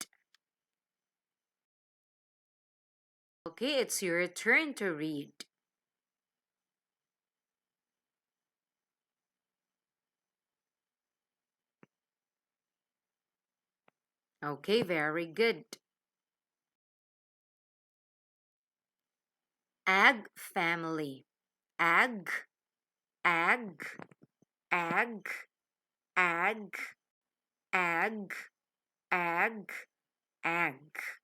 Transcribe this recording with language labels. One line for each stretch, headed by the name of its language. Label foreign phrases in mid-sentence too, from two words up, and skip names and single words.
English: Okay, it's your turn to read. Okay, very good.
Irish: Ag family. Ag, ag, ag, ag, ag, ag, ag.